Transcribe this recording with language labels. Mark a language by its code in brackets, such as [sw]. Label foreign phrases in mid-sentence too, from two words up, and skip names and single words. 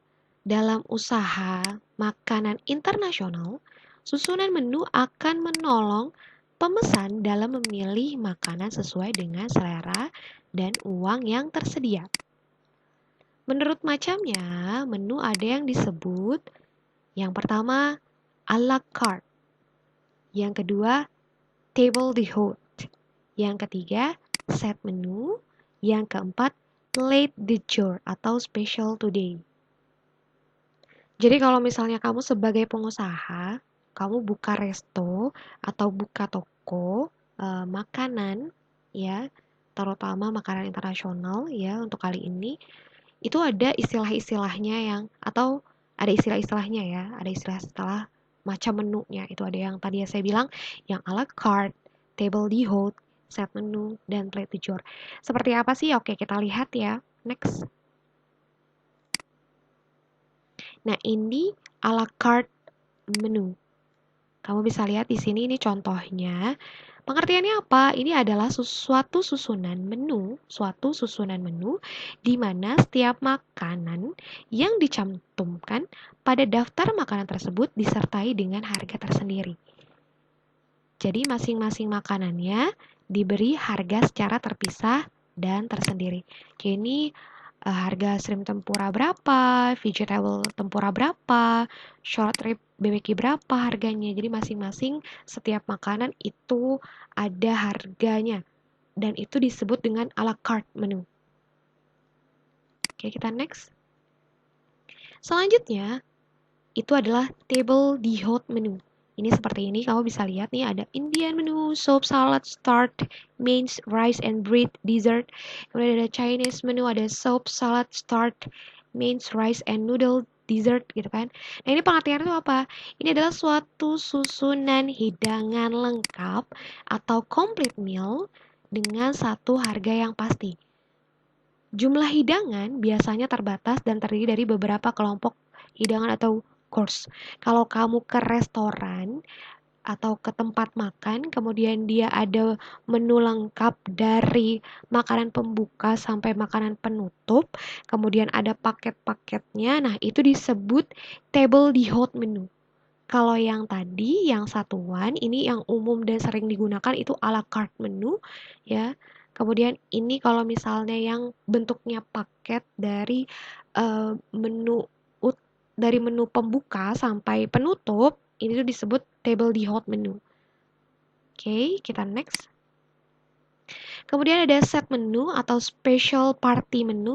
[id] Dalam usaha makanan internasional, susunan menu akan menolong pemesan dalam memilih makanan sesuai dengan selera dan uang yang tersedia. Menurut macamnya, menu ada yang disebut yang pertama [fr] à la carte, [id] yang kedua [fr] table d'hôte, [id] yang ketiga [en] set menu, [id] yang keempat [fr] plate du jour [id] atau [en] special today. [id] Jadi kalau misalnya kamu sebagai pengusaha, kamu buka resto atau buka toko makanan ya, terutama makanan internasional ya untuk kali ini, itu ada istilah-istilahnya atau ada istilah-istilahnya ya, ada istilah-istilah macam menunya. Itu ada yang tadi saya bilang yang [fr] à la carte, table d'hôte, [en] set menu, [id] dan [fr] plate du jour. [id] Seperti apa sih? Oke, kita lihat ya. Next. Nah, ini [fr] à la carte [id] menu. Kamu bisa lihat di sini ini contohnya. Pengertiannya apa? Ini adalah suatu susunan menu di mana setiap makanan yang dicantumkan pada daftar makanan tersebut disertai dengan harga tersendiri. Jadi masing-masing makanannya diberi harga secara terpisah dan tersendiri. Jadi ini harga [en] shrimp tempura [id] berapa, [en] vegetable tempura [id] berapa, [en] short rib BBQ [id] berapa harganya. Jadi masing-masing setiap makanan itu ada harganya dan itu disebut dengan [fr] à la carte [id] menu. Oke, kita next. Selanjutnya itu adalah [fr] table d'hôte [id] menu. Ini seperti ini, kamu bisa lihat nih ada [en] Indian menu, soup, salad, start, mains, rice and bread, dessert. [id] Kemudian ada [en] Chinese menu, [id] ada [en] soup, salad, start, mains, rice and noodle, dessert [id] gitu kan. Nah ini pengertiannya itu apa? Ini adalah suatu susunan hidangan lengkap atau [en] complete meal [id] dengan satu harga yang pasti. Jumlah hidangan biasanya terbatas dan terdiri dari beberapa kelompok hidangan atau course. Kalau kamu ke restoran atau ke tempat makan, kemudian dia ada menu lengkap dari makanan pembuka sampai makanan penutup, kemudian ada paket-paketnya. Nah, itu disebut [fr] table d'hôte [id] menu. Kalau yang tadi, yang satuan, ini yang umum dan sering digunakan itu [fr] à la carte [id] menu, ya. Kemudian ini kalau misalnya yang bentuknya paket dari menu dari menu pembuka sampai penutup, ini tuh disebut [fr] table d'hôte [id] menu. Oke, kita next. Kemudian ada [en] set menu [id] atau [en] special party menu.